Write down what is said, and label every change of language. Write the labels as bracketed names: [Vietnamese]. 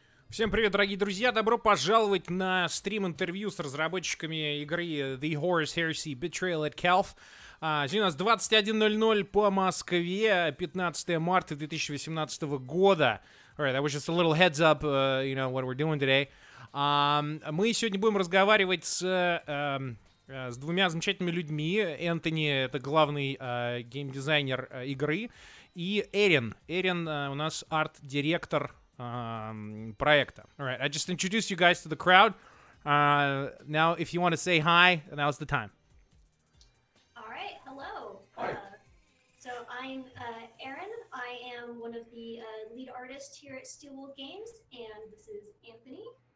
[Russian] Всем привет, дорогие друзья! Добро пожаловать на стрим-интервью с разработчиками игры The Horus Heresy Betrayal at Calth. Сегодня у нас 21:00 по Москве, 15 марта 2018 года. [English] Alright, that was just a little heads up, you know, what we're doing today. [Russian] Мы сегодня будем разговаривать с двумя замечательными людьми. Энтони — это главный геймдизайнер игры, и Эрин. Эрин у нас арт-директор проекта. [English] Alright, I just introduced you guys to the crowd. Now, if you want to say hi, now's the time. All right, hello. Hi. So I'm Erin. I am one of the lead artists here at Steelwool Games, and this is Anthony.